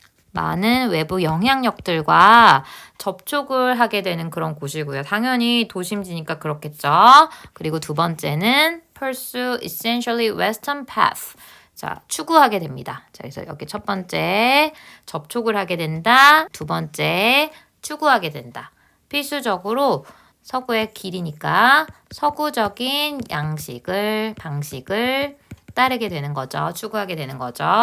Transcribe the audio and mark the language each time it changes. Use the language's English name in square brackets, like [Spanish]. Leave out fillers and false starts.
[Korean] 많은 외부 영향력들과 접촉을 하게 되는 그런 곳이고요. 당연히 도심지니까 그렇겠죠. 그리고 두 번째는 [English] pursue essentially western path. [Korean] 자, 추구하게 됩니다. 자, 그래서 여기 첫 번째 접촉을 하게 된다. 두 번째 추구하게 된다. 필수적으로 서구의 길이니까 서구적인 방식을 따르게 되는 거죠. 추구하게 되는 거죠.